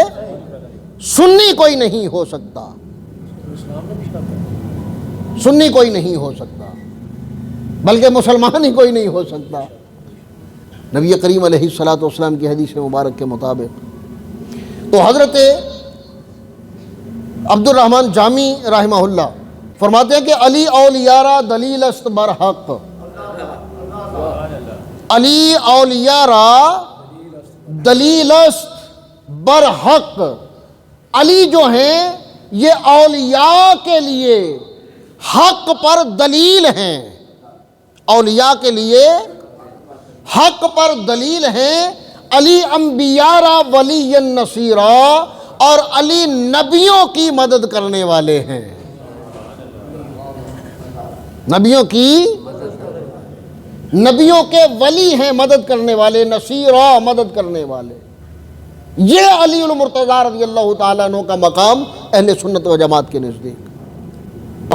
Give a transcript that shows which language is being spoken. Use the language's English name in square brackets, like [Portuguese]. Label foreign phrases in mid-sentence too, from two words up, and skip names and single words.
[Urdu] سنی کوئی نہیں ہو سکتا، سنی کوئی نہیں ہو سکتا، بلکہ مسلمان ہی کوئی نہیں ہو سکتا۔ نبی کریم [Arabic] علیہ الصلوۃ والسلام [Urdu] کی حدیث مبارک کے مطابق تو حضرت عبد الرحمن جامی رحمہ اللہ فرماتے ہیں کہ [Persian] علی اولیاء را دلیل است بر حق، علی اولیاء را دلیل است بر حق، [Urdu] علی جو ہیں یہ اولیاء کے لیے حق پر دلیل ہیں، اولیاء کے لیے حق پر دلیل ہیں۔ [Persian] علی انبیاء را ولی نصیرا، [Urdu] اور علی نبیوں کی مدد کرنے والے ہیں، نبیوں کے ولی ہیں، مدد کرنے والے، نصیرا مدد کرنے والے۔ یہ علی المرتضیٰ [Arabic] رضی اللہ تعالیٰ عنہ [Urdu] کا مقام اہل سنت و جماعت کے نزدیک۔